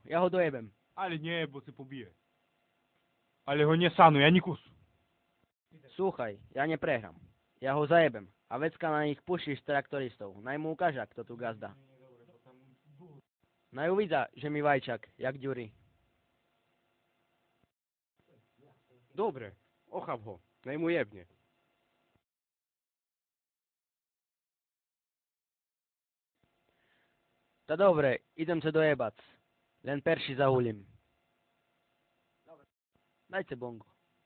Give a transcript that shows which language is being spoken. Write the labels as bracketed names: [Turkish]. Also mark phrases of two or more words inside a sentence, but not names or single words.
[Slovak] Ja go dojebem. Ale nie, bo się pobije. Ale ho nie sanuj, ani kusu. Słuchaj, ja nie pregram. Ja ho zajebem. A vecka na nich puścisz traktoristów. Naj mu ukaże, kto tu gazda. Naj uvidza, że mi Vajčak, jak Ďuri. Dobre, ochab ho. Naj mu jebnie. To dobre, idem se dojebać. Len perši zahulim. Dajte bongo.